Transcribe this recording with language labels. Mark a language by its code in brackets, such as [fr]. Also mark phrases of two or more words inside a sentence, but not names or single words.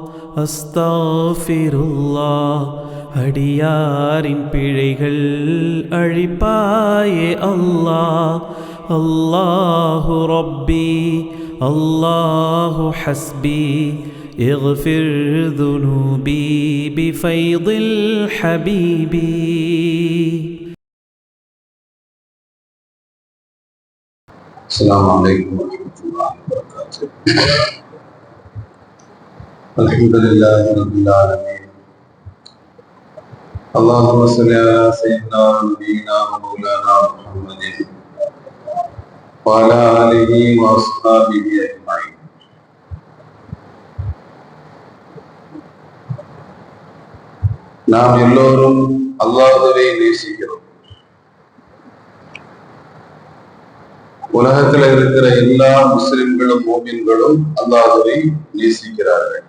[ta] அஸ்தாஃபிருல்லாஹ். அடியாரின் பிழைகள் அழிப்பாயே அல்லாஹ். [ar] الله ربي الله حسبي اغفر ذنوبي بفيض الحبيب. السلام عليكم ورحمة الله وبركاته. الحمد لله رب العالمين. اللهم صل على سيدنا ونبينا ومولانا محمد وعلى آله وأصحابه أجمعين. [ta] நாம் எல்லோரும் அல்லாஹ்வை நேசிக்கிறோம். உலகத்தில் இருக்கிற எல்லா முஸ்லிம்களும் மோமின்களும் அல்லாஹ்வை நேசிக்கிறார்கள்.